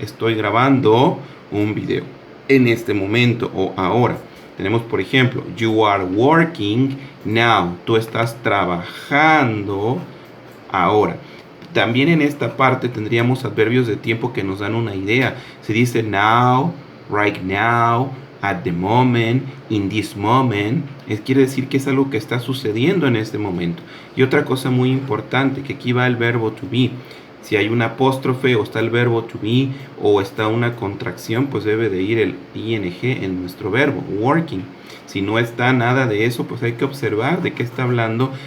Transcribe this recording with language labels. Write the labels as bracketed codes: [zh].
[es] Estoy grabando un video en este momento o ahora. Tenemos, por ejemplo, [en] you are working now. [es] Tú estás trabajando ahora. También en esta parte tendríamos adverbios de tiempo que nos dan una idea. Se dice [en] now, right now, at the moment, in this moment. [es] Quiere decir que es algo que está sucediendo en este momento. Y otra cosa muy importante, que aquí va el verbo to be. Si hay un apóstrofe o está el verbo to be o está una contracción, pues debe de ir el ing en nuestro verbo, working. Si no está nada de eso, pues hay que observar de qué está hablando.